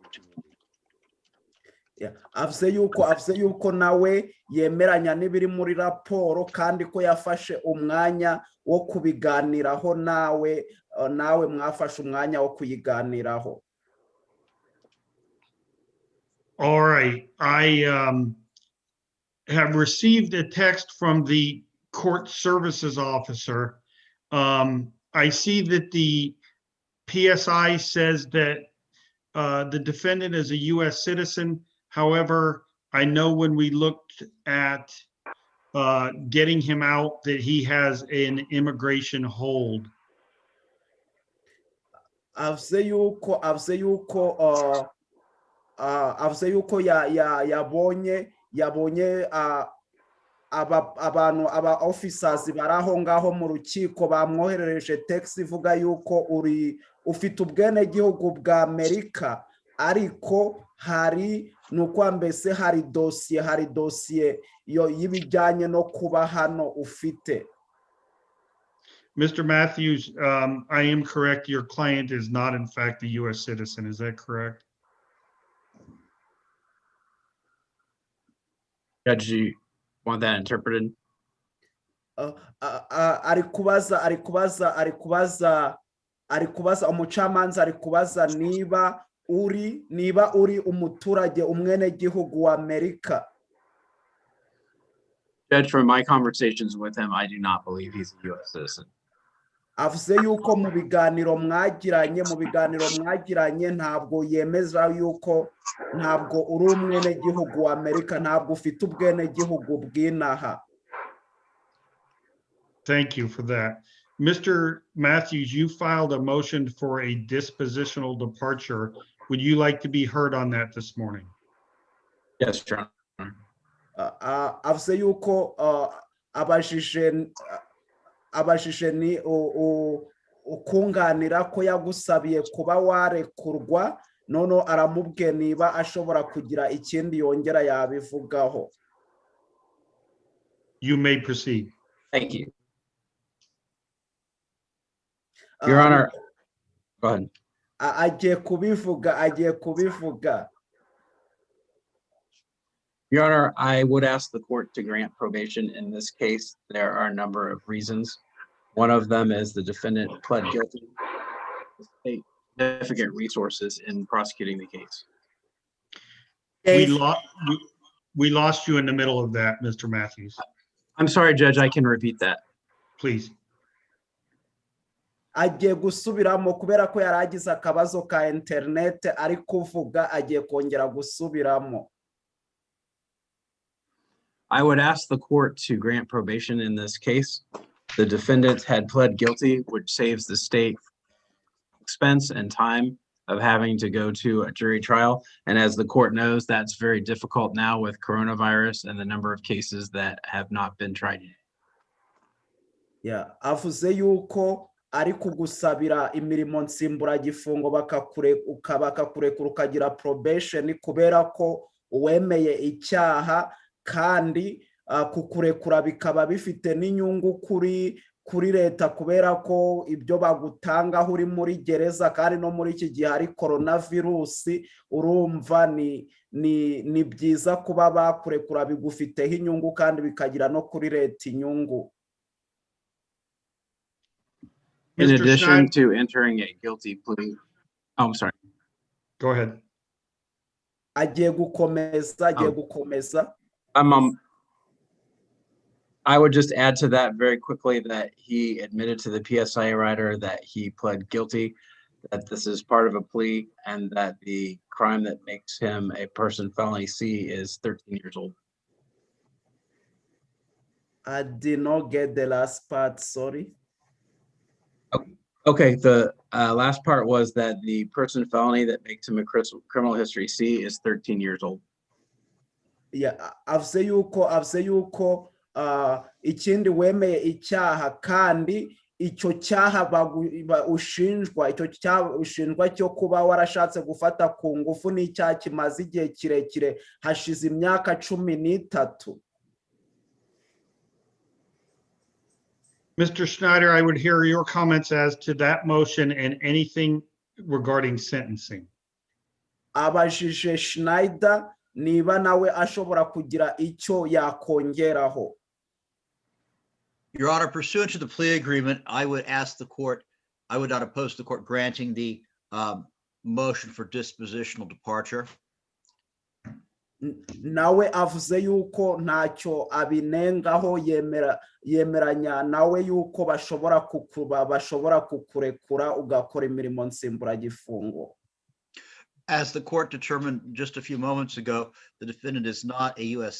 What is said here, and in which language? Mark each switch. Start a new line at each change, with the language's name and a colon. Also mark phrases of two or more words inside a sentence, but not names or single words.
Kinyarwanda: Avuze yuko nawe yemeranya n'ibiri muri raporo kandi ko yafashe umwanya wo kubiganiraho nawe mwafashe umwanya wo kuyiganiraho.
English: All right, I have received a text from the court services officer. I see that the PSI says that the defendant is a U.S. citizen. However, I know when we looked at getting him out that he has an immigration hold.
Kinyarwanda: Avuze yuko yabonye aba officers baraho ngaho mu rukiko bamwoherereje text ivuga yuko ufite ubwene gihugu bwa Amerika, ariko hari nuko mbese hari dossier y'ibijyanye no kuba hano ufite.
English: Mr. Matthews, I am correct. Your client is not, in fact, a U.S. citizen. Is that correct? Judge, do you want that interpreted?
Kinyarwanda: Ari kubaza umucamanza ari kubaza niba uri umuturage umwene gihugu wa Amerika.
English: Judge, from my conversations with him, I do not believe he's a U.S. citizen.
Kinyarwanda: avuze yuko mu biganiro mwagiranye ntabwo yemeza yuko ntabwo uri umwenegihugu wa Amerika, ntabwo ufite ubwenegihugu bw'inaha.
English: Thank you for that. Mr. Matthews, you filed a motion for a dispositional departure. Would you like to be heard on that this morning? Yes, Your Honor.
Kinyarwanda: Avuze yuko abajije ni ukunganira ko yagusabiye kuba warekurwa, none aramubwiye niba ashobora kugira ikindi yongera yabivugaho.
English: You may proceed. Thank you. Your Honor, go ahead.
Kinyarwanda: Agiye kubivuga.
English: Your Honor, I would ask the court to grant probation in this case. There are a number of reasons. One of them is the defendant pled guilty to state significant resources in prosecuting the case. Dave, We lost you in the middle of that, Mr. Matthews. I'm sorry, Judge, I can repeat that. Please.
Kinyarwanda: Agiye gusubiramo kubera ko yaragize akabazo ka internet ari kuvuga, agiye kongera gusubiramo.
English: I would ask the court to grant probation in this case. The defendant had pled guilty, which saves the state expense and time of having to go to a jury trial. And as the court knows, that's very difficult now with coronavirus and the number of cases that have not been tried yet. Yeah,
Kinyarwanda: avuze yuko ari kugusabira imirimo nsimburagifungo bakakurekura ukagira probation kubera ko uwemeye icyaha, kandi kukurekura bikaba bifite n'inyungu kuri leta kubera ko ibyo bagutangaho uri muri gereza, kandi no muri iki gihe hari coronavirus, urumva ni byiza kuba bakurekura bigufiteho inyungu kandi bikagira no kuri leta inyungu.
English: In Mr. addition Schneider, to entering a guilty plea, oh, I'm sorry. go ahead.
Kinyarwanda: Agiye gukomeza.
English: I would just add to that very quickly that he admitted to the PSI writer that he pled guilty, that this is part of a plea, and that the crime that makes him a person felony C is 13 years old. I did not get the last part, sorry. Okay, the last part was that the person felony that makes him a criminal history C is 13 years old. Yeah,
Kinyarwanda: avuze yuko ikindi wemeye icyaha, kandi icyo cyaha ushinjwa cyo kuba warashatse gufata ku ngufu n'icyaha kimaze igihe kirekire, hashize imyaka 13.
English: Mr. Schneider, I would hear your comments as to that motion and anything regarding sentencing.
Kinyarwanda: Abajije Schneider niba nawe ashobora kugira icyo yakongeraho.
English: Your Honor, pursuant to the plea agreement, I would ask the court, I would not oppose the court granting the motion for dispositional departure.
Kinyarwanda: Nawe avuze yuko ntacyo abinengaho, yemeranya nawe yuko bashobora kukurekura ugakora imirimo nsimburagifungo.
English: As the court determined just a few moments ago, the defendant is not a U.S.